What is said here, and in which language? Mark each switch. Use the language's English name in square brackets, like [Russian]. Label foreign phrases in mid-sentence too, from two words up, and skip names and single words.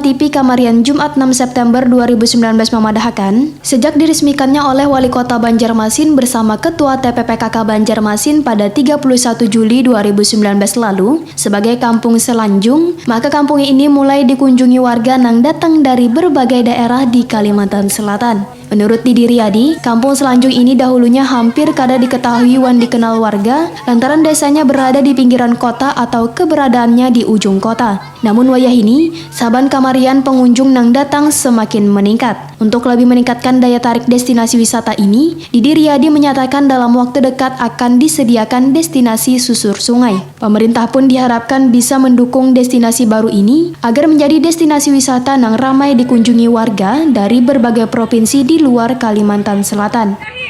[Indonesian] TV Kamarian Jumat 6 September 2019 memadahakan, sejak diresmikannya oleh Wali Kota Banjarmasin bersama Ketua TPPKK Banjarmasin pada 31 Juli 2019 lalu sebagai Kampung Salanjung, maka kampung ini mulai dikunjungi warga yang datang dari berbagai daerah di Kalimantan Selatan. [Banjar] Menurut Didi Riyadi, Kampung Salanjung ini dahulunya hampir kada diketahui wan dikenal warga lantaran desanya berada di pinggiran kota atau keberadaannya di ujung kota. Namun wayah ini, saban kamarian pengunjung nang datang semakin meningkat. [Indonesian] Untuk lebih meningkatkan daya tarik destinasi wisata ini, Didi Riyadi menyatakan dalam waktu dekat akan disediakan destinasi susur sungai. Pemerintah pun diharapkan bisa mendukung destinasi baru ini agar menjadi destinasi wisata yang ramai dikunjungi warga dari berbagai provinsi di luar Kalimantan Selatan.